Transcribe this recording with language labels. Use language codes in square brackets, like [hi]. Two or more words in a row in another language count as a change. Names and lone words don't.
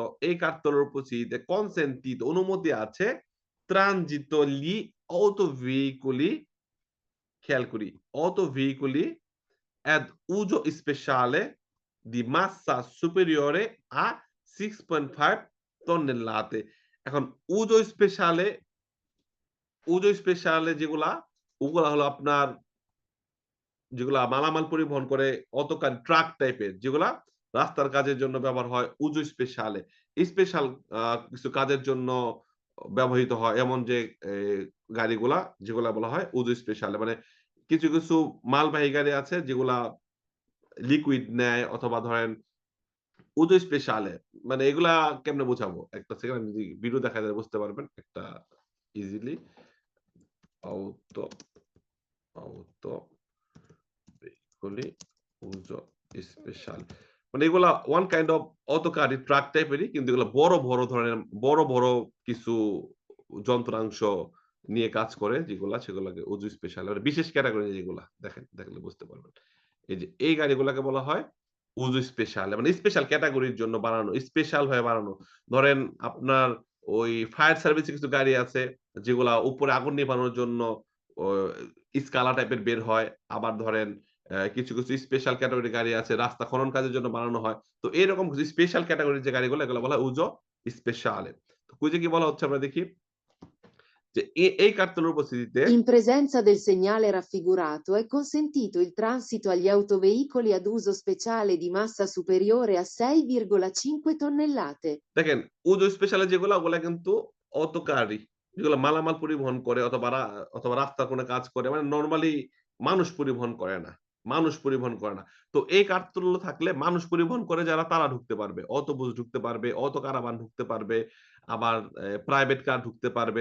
[it] এই cartolo উপস্থিতিতে consentito [bn] অনুমতি আছে [it] transito gli autoveicoli [bn] খেয়াল করি [it] autoveicoli ad uso speciale di massa superiore a 6.5 tonnellate এখন uso speciale [bn] যেগুলা ওগুলা হলো আপনার যেগুলা মালামাল পরিবহন করে অতকার ট্রাক টাইপের যেগুলা রাস্তার কাজের জন্য ব্যবহার হয় [it] uso speciale. [bn] স্পেশাল কিছু কাজের জন্য ব্যবহৃত হয় এমন যে গাড়িগুলা যেগুলা বলা হয় [it] uso speciale. [bn] মানে কিছু মালবাহী গাড়ি আছে যেগুলা লিকুইড নেয় অথবা ধরেন [it] uso speciale. [bn] মানে এগুলা কেমনে বোঝাবো? একটা সেকেন্ড আমি যদি ভিডিও দেখাই তাহলে বুঝতে পারবেন একটা ইজিলি। [it] auto auto veicoli uso speciale [bn] মানে এগুলা [en] one kind of [bn] অটোকার ট্রাক টাইপেরই কিন্তু এগুলা বড় ধরনের বড় কিছু যন্ত্রাংশ নিয়ে কাজ করে যেগুলা সেগুলাকে [it] uso speciale [bn] মানে বিশেষ ক্যাটেগরি যেগুলা দেখেন দেখলে বুঝতে পারবেন। এই যে এই গাড়িগুলাকে বলা হয় [it] uso speciale [bn] মানে [en] special category [bn] জন্য বানানো, স্পেশাল হয়ে বানানো। ধরেন আপনার ওই [en] fire service [bn] কিছু গাড়ি আছে যেগুলা উপরে আগুন নেভানোর জন্য ও স্কালা টাইপের বের হয়। আবার ধরেন কিছু [en] special category [bn] গাড়ি আছে রাস্তা খনন কাজের জন্য বানানো হয়। তো এরকম কিছু [en] special category [bn] যে গাড়িগুলো এগুলো বলা হয় [it] uso speciale. [bn] তো কুইজে কি বলা হচ্ছে আমরা দেখি যে এই কার্তেলের উপস্থিতিতে [it] In presenza del segnale raffigurato è consentito il transito agli autoveicoli ad uso speciale di massa superiore a 6,5 tonnellate. [bn] দেখেন [it] uso speciale [bn] যেগুলা ওগুলা কিন্তু অটোকারই। যেগুলো মালামাল পরিবহন করে অথবা রাস্তার কোন কাজ করে মানে নরমালি মানুষ পরিবহন করে না। মানুষ পরিবহন করে না। তো এই কার্ডগুলো থাকলে মানুষ পরিবহন করে যারা তারা ঢুকতে পারবে। অটোবাস ঢুকতে পারবে, অটো কারাভান ঢুকতে পারবে, আবার [en] private car [bn] ঢুকতে পারবে।